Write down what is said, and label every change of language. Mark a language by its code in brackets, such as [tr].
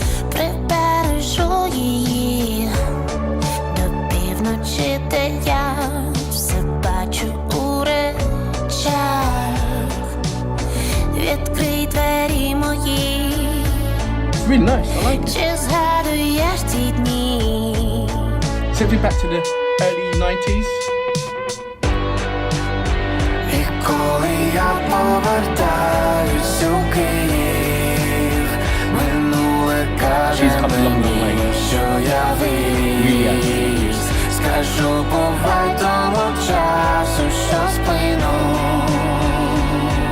[uk] Прибережу її до півночі, де я все бачу у речах. Відкрий двері мої, [en] It's really nice, I like it. [uk] чи згадуєш ті дні? [en] Simply back to the early 90s. [uk] І коли я повертаюсь у Київ, минуле каже мені, що я виріс. Скажу, бувай того часу, що сплинув.